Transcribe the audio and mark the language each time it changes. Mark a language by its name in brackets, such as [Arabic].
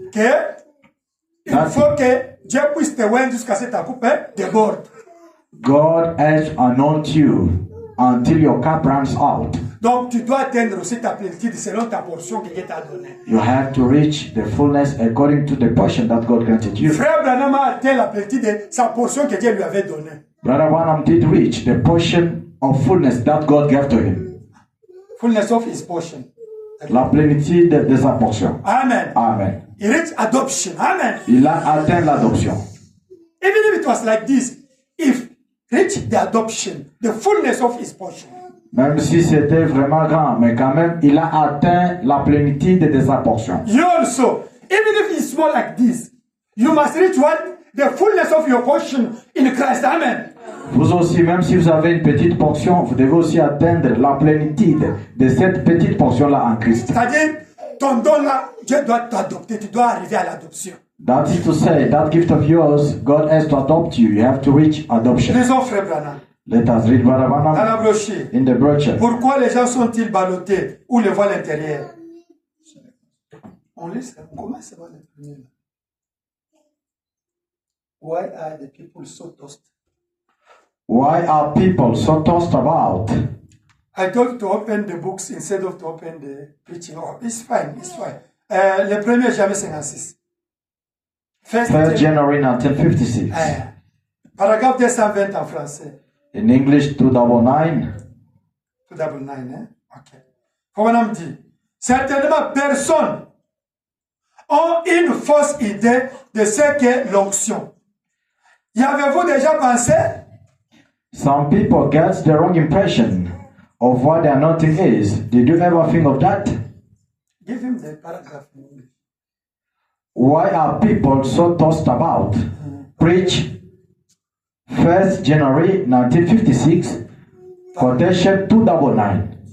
[French] que il faut que Dieu puisse te oindre jusqu'à ce que ta coupe déborde. [English] God has anointed you until your cup runs out. [French] Donc, tu dois atteindre aussi ta plénitude selon ta portion que Dieu t'a donnée. [English] You have to reach the fullness according to the portion that God granted you. [French] Frère Branham a atteint la plénitude de sa portion que Dieu lui avait donnée. [English] Brother Branham did reach the portion of fullness that God gave to him. Fullness of his portion. [French] La plénitude de sa portion. Amen. Amen. [English] He reached adoption. Amen. [French] Il a atteint l'adoption. [English] Even if it was like this, if reached the adoption, the fullness of his portion. [French] Même si c'était vraiment grand, mais quand même, il a atteint la plénitude de sa portion. [English] You also, even if it's small like this, you must reach what? The fullness of your portion in Christ. Amen. [French] Vous aussi, même si vous avez une petite portion, vous devez aussi atteindre la plénitude de cette petite portion-là en Christ. C'est-à-dire, ton don là, Dieu doit t'adopter. Tu dois arriver à l'adoption. [English] That is to say, that gift of yours, God has to adopt you. You have to reach adoption. [French] Lisons Frère Branham. [English] Let us read Brother [French] Dans [English] Branham [French] la brochure. [English] in the brochure. [French] Pourquoi les gens sont-ils ballottés ou les voient à l'intérieur? On lit ça. On commence à voir le premier. [English] Why are the people so tossed? Why are people so tossed about? I told to open the books instead of to open the preaching. Oh, it's fine, it's fine. [French] Le 1er janvier 56. [English] 1st January 1956. [French] Paragraphe 220 en français. [English] In English, 299. [French] 299, hein? Ok. Frère dit, certainement personne ont une fausse idée de ce qu'est l'onction. Y avez-vous déjà pensé? [English] Some people get the wrong impression of what the anointing is. Did you ever think of that? Give him the paragraph in English. Why are people so tossed about? Preach 1st January 1956, quotation 299.